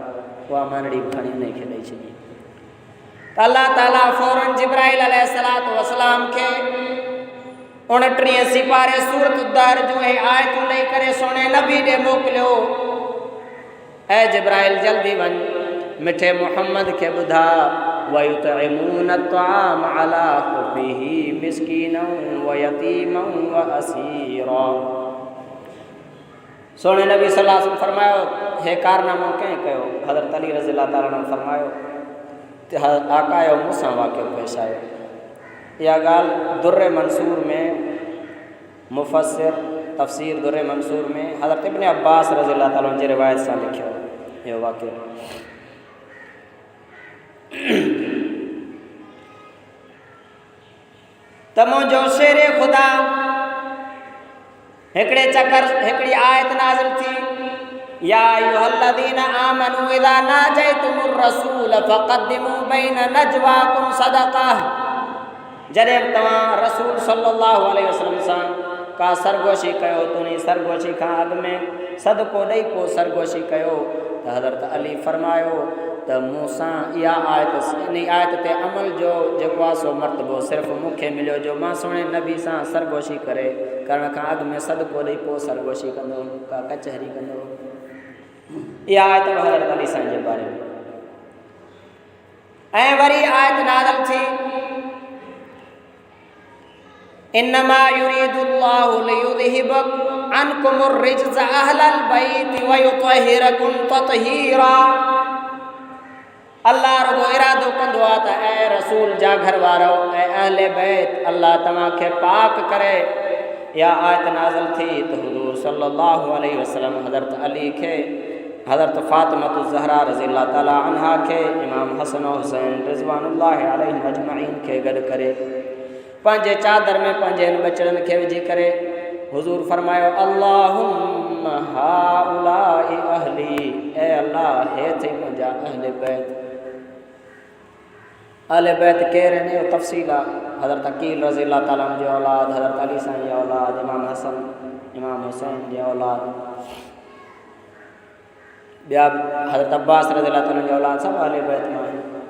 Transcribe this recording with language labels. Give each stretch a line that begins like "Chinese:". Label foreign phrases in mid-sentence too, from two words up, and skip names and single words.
Sindhi: उहा मानड़ी बि खणी उन खे ॾेई छॾी। त अल्लाह ताला फ़ौरन जिब्राइल
Arabic: عليه الصلاة والسلام
Sindhi: खे 29 सिपारे सूरत दर जो आयतूं ॾेई करे सोने नबी ॾे मोकिलियो। ऐं जिब्राइल जल्दी वञ, मिठे मुहम्मद खे ॿुधा
Arabic: ويطعمون الطعام على حبه مسكينا ويتيما وأسيرا.
Sindhi: सोने नबी
Arabic: صلى الله عليه وسلم
Sindhi: फरमायो, हे कारनामो कंहिं कयो? हज़रत अली
Arabic: رضي الله تعالى
Sindhi: ने फरमायो त आका जो मूंसां वाक़ियो पेश आयो। इहा ॻाल्हि दुर्र मंसूर में मुफ़स्सिर तफ़सीर दुर्र मंसूर में हज़रत इब्न अब्बास
Arabic: رضي الله تعالى
Sindhi: जी रिवायत सां लिखियो इहो वाक़ियो। त मुंहिंजो शेरे ख़ुदा हिकिड़े चकर हिकिड़ी आयत नाज़िल थी
Arabic: يا أيها الذين آمنوا إذا ناجيتم الرسول فقدموا بين نجواكم صدقة.
Sindhi: जॾहिं तव्हां रसूल
Arabic: صلى الله عليه وسلم
Sindhi: सां का सरगोशी कयो त उन सरगोशी खां अॻु में सदको ॾेई पोइ सरगोशी कयो। त हज़रत अली फरमायो त मूंसां इहा आयत इन आयत ते अमल जो जेको आहे सो मर्तबो सिर्फ़ु मूंखे मिलियो जो मां सुहिणे नबी सां सरगोशी करण खां अॻु में सदको ॾेई पोइ सरगोशी कंदो का कचहरी कंदो। इहा आयत हज़रत अली साईं जे बारे में। ऐं वरी आयत नाज़िल थी
Arabic: إنما يريد الله ليذهب عنكم الرجس أهل البيت ويطهركم تطهيرا.
Sindhi: अल्लाह रुगो इरादो कंदो आहे त ऐं रसूल जा घर वारो ऐं अहले बैत अल्लाह तव्हांखे पाक करे। इहा आयत नाज़िल थी त हुज़ूर
Arabic: صلى الله عليه وسلم
Sindhi: हज़रत अली खे हज़रत फ़ातिमतु ज़हरा
Arabic: رضي الله تعالى عنها
Sindhi: खे इमाम हसन हुसैन
Arabic: رضوان الله عليهم أجمعين
Sindhi: खे गॾु करे पंहिंजे चादर में पंहिंजे बचड़नि खे विझी करे हुज़ूर फरमायो
Arabic: اللهم هؤلاء أهلي,
Sindhi: ए अल्लाह हे थी मुंहिंजा अहले बैत। अहले बैत केरु आहिनि इहो तफ़सील आहे। हज़रत अकील
Arabic: رضي الله تعالى
Sindhi: जी औलाद, हज़रत अली साईं जी औलाद, इमाम हसन इमाम हुसैन जी औलाद, ॿिया हज़रत अब्बास
Arabic: رضي الله تعالى
Sindhi: जी औलाद, सभु अहले बैत मां आहिनि।